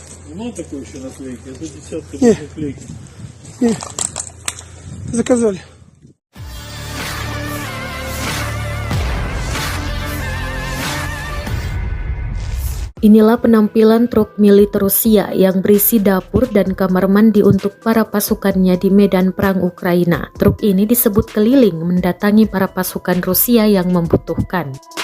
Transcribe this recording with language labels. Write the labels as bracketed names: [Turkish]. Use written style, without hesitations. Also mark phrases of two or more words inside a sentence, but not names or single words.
[Russian] Мало такой еще наклейки, а за десятку Не. наклейки. Не, заказали. [Indonesian] Inilah penampilan truk militer Rusia yang berisi dapur dan kamar mandi untuk para pasukannya di medan perang Ukraina. Truk ini disebut keliling mendatangi para pasukan Rusia yang membutuhkan.